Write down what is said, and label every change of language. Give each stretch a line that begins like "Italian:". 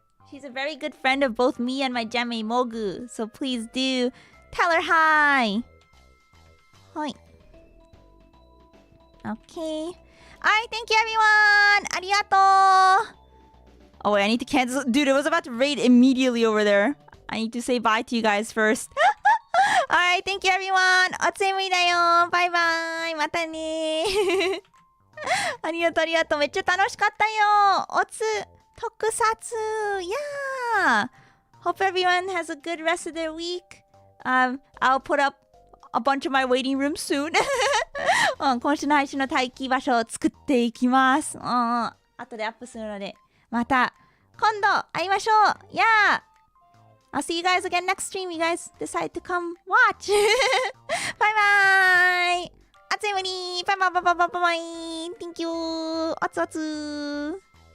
English: She's a very good friend of both me and my Gemme Mogu, so please do tell her hi. Hi. Okay. Alright, thank you everyone! Arigato! Oh wait, I need to cancel. Dude, it was about to raid immediately over there. I need to say bye to you guys first. Alright, thank you everyone!
Japanese: おつえむりだよ！バイバイ！またねありがとうありがとう。めっちゃ楽しかったよ！おつ特撮 Yeah!
English: Hope everyone has a good rest of their week. I'll put up a bunch of my waiting rooms soon.
Japanese: 今週の配信の待機場所を作っていきます。後でアップするので、また今度会いましょう Yeah!
English: I'll see you guys again next stream. You guys decide to come watch. Bye bye!
Japanese: あつえむり
English: Bye bye bye bye bye bye. Thank you!
Japanese: おつおつ